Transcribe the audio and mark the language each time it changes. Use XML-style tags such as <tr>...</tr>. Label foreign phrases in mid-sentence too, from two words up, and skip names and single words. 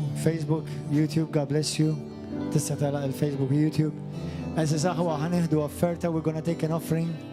<en>Facebook, YouTube, God bless you.</en> <mt>Tista' tara il-Facebook, YouTube.</mt> <en>As a we're gonna take an offering.</en>